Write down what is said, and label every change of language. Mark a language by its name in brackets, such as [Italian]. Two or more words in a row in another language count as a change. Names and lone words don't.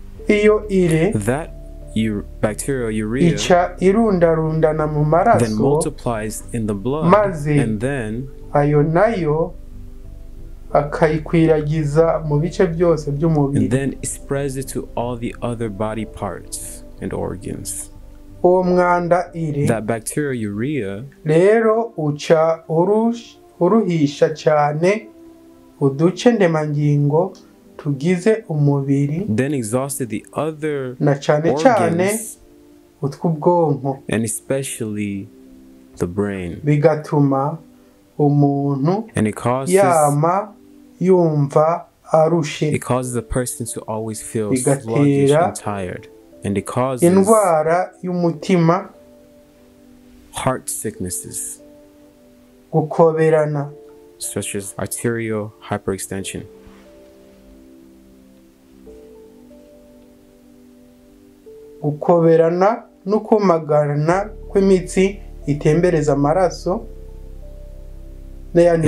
[Rundi] iyo ire [English] that bacteria urea [Rundi] ica irundarundana mu then maraso [English] multiplies in the blood, maze and then [Rundi] ayo nayo akayikwiragiza mu bice byose by'umubiri, [English] and then it spreads it to all the other body parts and organs. [Rundi] uwo mwanda ire [English] That bacteria urea [Rundi] rero uca uruhisha cyane uduce ndemangingo tugize umubiri [English] then exhausted the other [Rundi] na cyane cyane organs, utw'ubwonko, [English] and especially the brain, [Rundi] bigatuma umuntu [English] and it causes [Rundi] yumva arushe, [English] a person to always feel [Rundi] bigatera [English] sluggish and tired, and it causes [Rundi] indwara y'umutima, [English] heart sicknesses [Rundi] gukoberana, [English] such as arterial hyperextension, [Rundi] gukoberana no kumagarana kw'imitsi itembereza amaraso n'ayandi